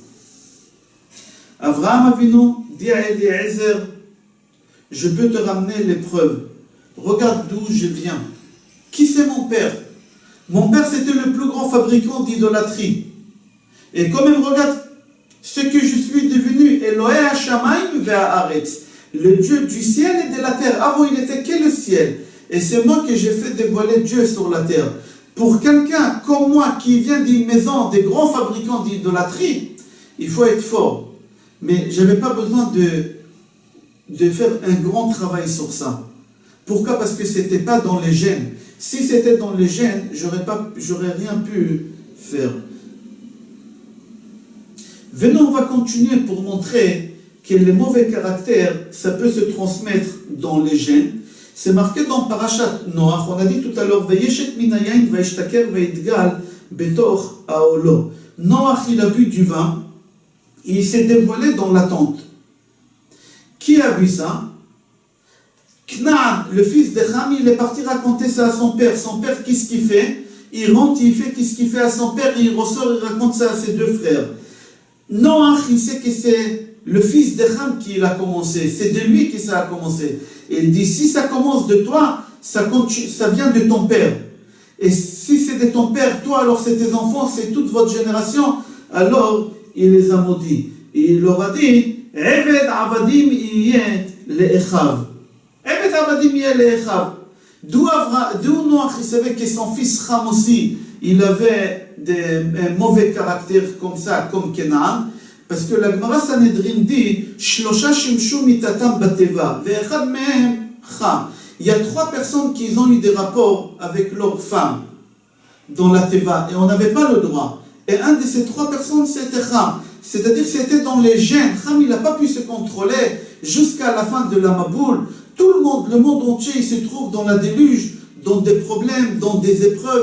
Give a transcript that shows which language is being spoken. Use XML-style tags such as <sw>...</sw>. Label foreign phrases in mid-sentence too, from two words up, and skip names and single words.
<fr>Avraham Avinu dit à Eliezer, je peux te ramener les preuves. Regarde d'où je viens. Qui c'est mon père? Mon père, c'était le plus grand fabricant d'idolâtrie. Et quand même, regarde ce que je suis devenu.</fr> <he>אלהי השמים והארץ.</he> <fr>Le Dieu du ciel et de la terre. Avant, il n'était que le ciel. Et c'est moi que j'ai fait dévoiler Dieu sur la terre. Pour quelqu'un comme moi qui vient d'une maison des grands fabricants d'idolâtrie, il faut être fort. Mais je n'avais pas besoin de faire un grand travail sur ça. Pourquoi? Parce que ce n'était pas dans les gènes. Si c'était dans les gènes, j'aurais rien pu faire. Venons, on va continuer pour montrer que les mauvais caractères, ça peut se transmettre dans les gènes. C'est marqué dans Parashat Noach, on a dit tout à l'heure,</fr> <he>וישת מהיין וישתכר ויתגל בתוך אהלו.</he> <fr>Noach, il a bu du vin, et il s'est dévoilé dans la tente. Qui a vu ça? Knaan, le fils de Ham, il est parti raconter ça à son père. Son père, qu'est-ce qu'il fait? Il rentre, il fait qu'est-ce qu'il fait à son père, et il ressort, il raconte ça à ses deux frères. Noach, il sait que c'est le fils de Ham qui l'a commencé. C'est de lui que ça a commencé. Et il dit, si ça commence de toi, ça vient de ton père. Et si c'est de ton père, toi, alors c'est tes enfants, c'est toute votre génération, alors il les a maudits. Et il leur a dit,</fr> <he>עבד עבדים יהיה לאחיו. עבד עבדים יהיה לאחיו.</he> <fr>D'où Noach, il savait que son fils Ham aussi, il avait un mauvais caractère comme ça, comme Kenan. Parce que la Gemara Sanhedrin dit</fr> <he>שלשה שמשו מטתם בתיבה ואחד מהם חם.</he> <fr>Il y a 3 personnes qui ont eu des rapports avec leurs femmes dans la Teva et on n'avait pas le droit. Et un de ces 3 personnes c'était Ham. C'est-à-dire que c'était dans les gènes. Ham il n'a pas pu se contrôler jusqu'à la fin de la Maboule. Tout le monde entier il se trouve dans la déluge, dans des problèmes, dans des épreuves.</fr>